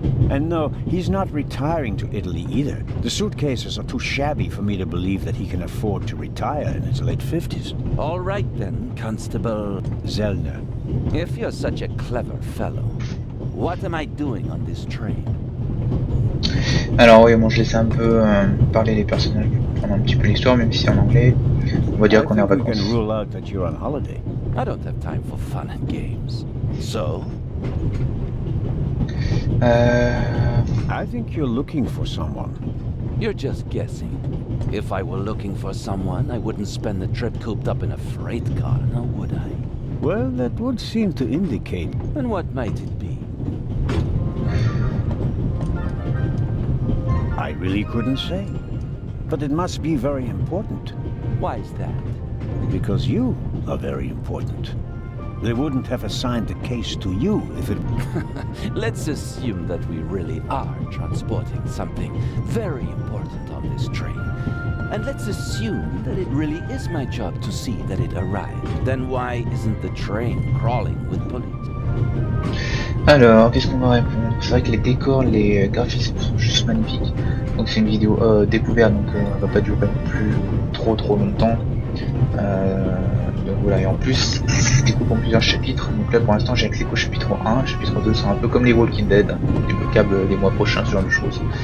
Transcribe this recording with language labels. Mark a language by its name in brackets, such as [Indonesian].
[English] And no, he's not retiring to Italy either. The suitcases are too shabby for me to believe that he can afford to retire in his late 50s. All right then, Constable Zellner. If you're such a clever fellow, what am I doing on this train? [French] Alors oui, bon, je laisse un peu parler les personnages pendant un petit peu l'histoire, même si c'est en anglais. On va dire qu'on est en vacances. [English] I don't have time for fun and games. So? I think you're looking for someone. You're just guessing. If I were looking for someone, I wouldn't spend the trip cooped up in a freight car, now would I? Well, that would seem to indicate. And what might it be? I really couldn't say. But it must be very important. Why is that? Because you are very important. They wouldn't have assigned the case to you if it... Let's assume that we really are transporting something very important on this train. And let's assume that it really is my job to see that it arrived. Then why isn't the train crawling with police? [French] Alors, qu'est-ce qu'on va répondre? C'est vrai que les décors, les graphismes sont juste magnifiques. Donc c'est une vidéo découverte, donc elle va pas durer plus trop longtemps. Donc voilà, et en plus, je découpe en plusieurs chapitres. Donc là pour l'instant j'ai accès qu'au chapitre 1, chapitre 2 c'est un peu comme les Walking Dead, débloquable les mois prochains, ce genre de choses.